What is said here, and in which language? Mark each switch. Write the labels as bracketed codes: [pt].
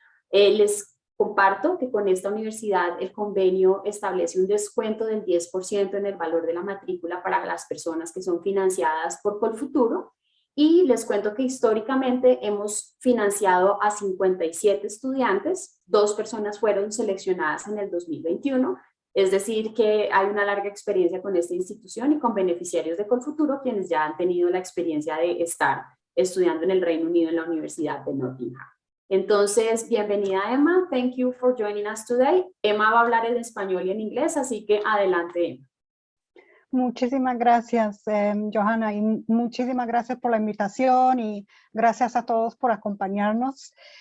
[es] Les comparto que con esta universidad el convenio establece un descuento del 10% en el valor de la matrícula para las personas que son financiadas por Colfuturo y les cuento que históricamente hemos financiado a 57 estudiantes, 2 personas fueron seleccionadas en el 2021, es decir que hay una larga experiencia con esta institución y con beneficiarios de Colfuturo quienes ya han tenido la experiencia de estar estudiando en el Reino Unido en la Universidad de Nottingham. Entonces, bienvenida Emma, [en] thank you for joining us today. [es] Emma va a hablar en español y en inglés, así que adelante Emma. Muchísimas gracias, Johanna, y muchísimas gracias por la invitación y gracias a todos por acompañarnos.